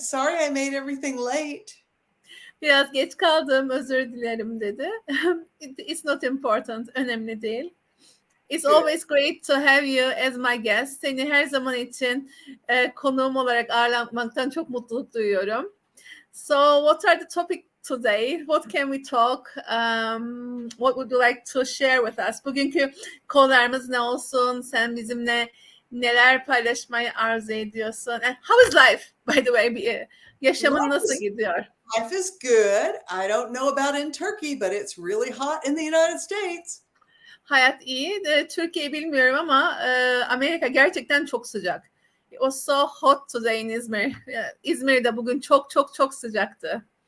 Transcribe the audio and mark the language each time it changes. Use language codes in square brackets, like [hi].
[en] Sorry I made everything late. [tr] Biraz geç kaldım, özür dilerim dedi. [en] It's not important, [tr] önemli değil. [en] It's Good. always great to have you as my guest. [tr] Seni her zaman için konuğum olarak ağırlanmaktan çok mutluluk duyuyorum. [en] So, what are the topic today? What can we talk? What would you like to share with us? [tr] Bugünkü konularımız ne olsun? Sen bizimle neler paylaşmayı arzu ediyorsun? [en] And how is life, by the way? [tr] Yaşamın nasıl gidiyor? [en] Life is good. I don't know about in Turkey, but it's really hot in the United States. [tr] Hayat iyi. Türkiye'yi bilmiyorum ama Amerika gerçekten çok sıcak. [en] It was so hot today in İzmir. [tr] İzmir'de bugün çok çok çok sıcaktı.